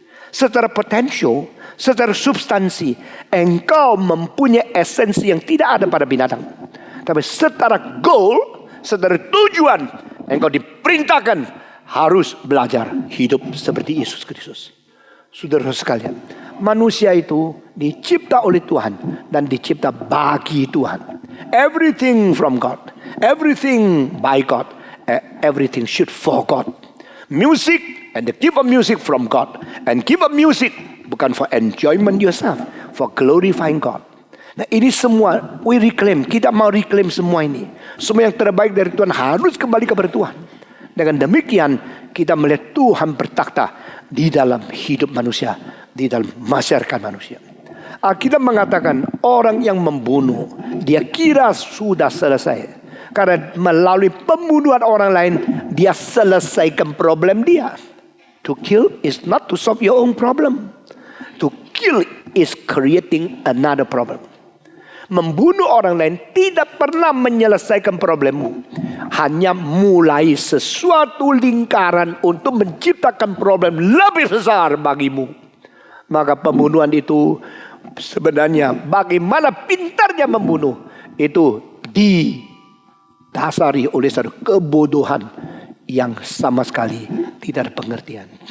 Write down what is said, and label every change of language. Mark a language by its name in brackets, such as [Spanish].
[Indonesian] Secara potensial, secara substansi, engkau mempunyai esensi yang tidak ada pada binatang. Tapi secara goal, secara tujuan, engkau diperintahkan harus belajar hidup seperti Yesus Kristus. Saudara sekalian, manusia itu dicipta oleh Tuhan dan dicipta bagi Tuhan. [English] Everything from God, everything by God, everything should for God. Music and the gift of music from God, and gift of music bukan for enjoyment yourself, for glorifying God. [Indonesian] Nah ini semua [English] we reclaim. [Indonesian] Kita mau reclaim semua ini. Semua yang terbaik dari Tuhan harus kembali kepada Tuhan. Dengan demikian kita melihat Tuhan bertakhta di dalam hidup manusia, di dalam masyarakat manusia. Alkitab mengatakan orang yang membunuh, dia kira sudah selesai. Karena melalui pembunuhan orang lain, dia selesaikan problem dia. [English] To kill is not to solve your own problem. To kill is creating another problem. [Indonesian] Membunuh orang lain tidak pernah menyelesaikan problemmu. Hanya mulai sesuatu lingkaran untuk menciptakan problem lebih besar bagimu. Maka pembunuhan itu sebenarnya bagaimana pintarnya membunuh itu didasari oleh satu kebodohan yang sama sekali tidak ada pengertian.